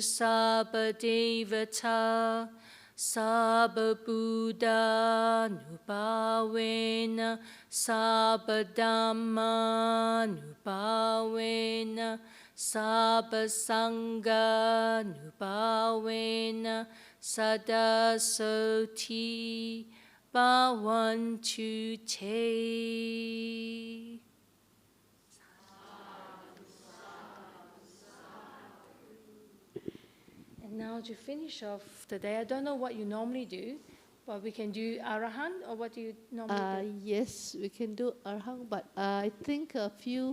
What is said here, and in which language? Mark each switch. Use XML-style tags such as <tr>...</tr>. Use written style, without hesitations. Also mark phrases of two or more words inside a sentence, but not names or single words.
<pi>sabba devata sabba buddha nubhavena sabba dhamma nubhavena sabba sangha nubhavena sada soti bhavantu te.</pi> <en>And now to finish off the day, I don't know what you normally do, but we can do Arahant, or what do you normally do? Yes, we can do Arahant, but I think a few,</en>